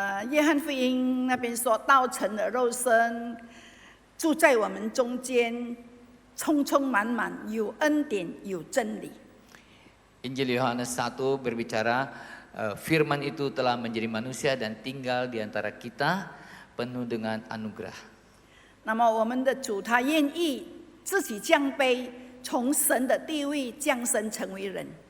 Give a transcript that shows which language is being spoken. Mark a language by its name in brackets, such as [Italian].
[Chinese] 约翰福音那边说，道成了肉身，住在我们中间，充充满满，有恩典，有真理。 [Indonesian] Injil Yohanes 1 berbicara firman itu telah menjadi manusia dan tinggal di antara kita penuh dengan anugerah. [Chinese] 那么我们的主他愿意自己降卑，从神的地位降生成为人。